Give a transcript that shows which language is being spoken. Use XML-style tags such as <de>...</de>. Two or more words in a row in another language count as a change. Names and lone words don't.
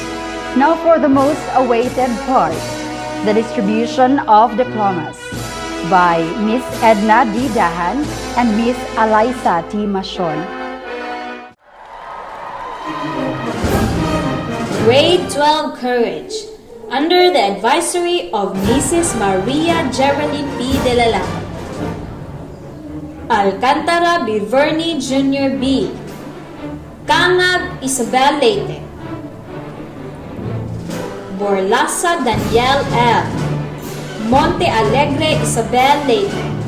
<en>Now for the most awaited part, the distribution of diplomas by Miss Edna D. Dahan and Miss Eliza T. Mashon. Grade 12 Courage, under the advisory of Mrs. Maria Geraldine P. De La Lama. Alcantara Biverni Jr. B. Kangag Isabel Leyte. Borlasa Daniel L. Monte Alegre Isabel Leyte.</en>